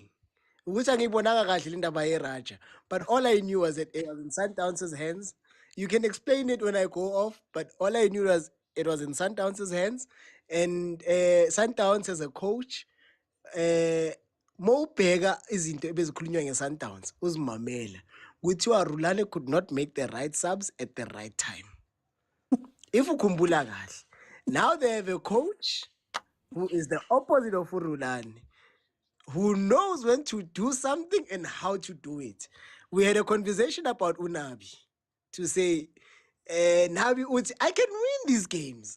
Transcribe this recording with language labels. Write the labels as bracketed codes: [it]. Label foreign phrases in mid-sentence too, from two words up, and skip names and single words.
[en] Which Raja. But all I knew was that it was in Sundowns' hands. You can explain it when I go off, but all I knew was it was in Sundowns' hands. And Sundowns as a coach, Mo Pega is into Sundowns, uzimamela. Kuthiwa Rulani could not make the right subs at the right time. [zu] If ukhumbula kahle, [en] now they have a coach who is the opposite of Rulani, who knows when to do something and how to do it. We had a conversation about Unabi to say, Nabi Uti, I can win these games.